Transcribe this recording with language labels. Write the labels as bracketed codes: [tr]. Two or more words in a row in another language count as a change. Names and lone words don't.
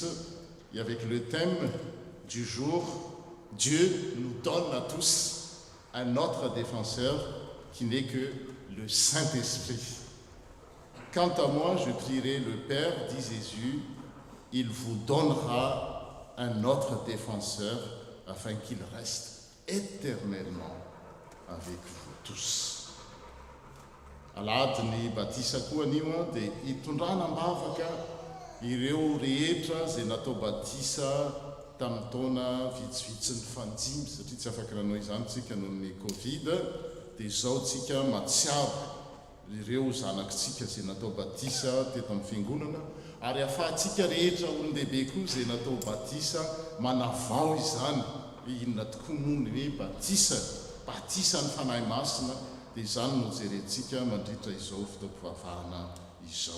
[fr] Et avec le thème du jour, Dieu nous donne à tous un autre défenseur qui n'est que le Saint-Esprit. Quant à moi, je prierai le Père, dit Jésus, il vous donnera un autre défenseur afin qu'il reste éternellement avec vous tous. [mg] Alady ny batisa koa anio dia hitondrana ambavaka ireo rehetra zay natao batisa tamin'ny taona vitsivitsy ny fanjimy satria tsy afaka nanao izany tsika noho ny Covid dia zao tsika matsiaro ireo zanakitsika zay natao batisa teto amin'ny fiangonana ary ahafahantsika rehetra olon-dehibe koa zay natao batisa manavao izany inona tokoa moa ny hoe batisa ny fanahy masina dia izany no jerentsika mandritra izao fotoam-pivavahana izao.